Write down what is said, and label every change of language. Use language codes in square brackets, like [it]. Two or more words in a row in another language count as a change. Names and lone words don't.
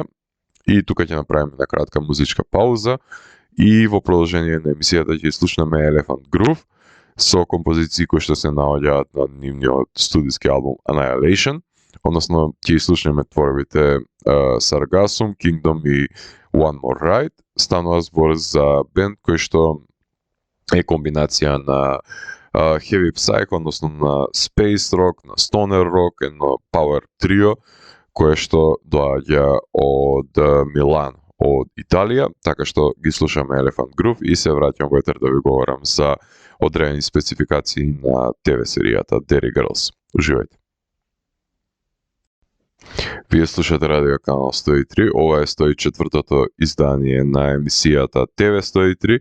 [mk] И тука ќе направиме на кратка музичка пауза и во продолжение на емисијата ќе слушнеме Elephant Groove со композиции кои што се наоѓаат на нивниот студиски албум Annihilation, односно ќе слушнеме творбите Sargassum, Kingdom и One More Ride. Станува збор за бенд кој што е комбинација на [en] heavy psych, [mk] односно на [en] space rock, [mk] на [en] stoner rock, [mk] едно [en] power trio [mk] кое што доаѓа од Милан, од Италија, така што ги слушаме Elephant Groove и се враќам во етер да ви говорам за одредени спецификации на ТВ серијата Derry Girls. Уживајте. Вие слушате Радио Канал 103, ова е 104-тото издание на емисијата ТВ 103,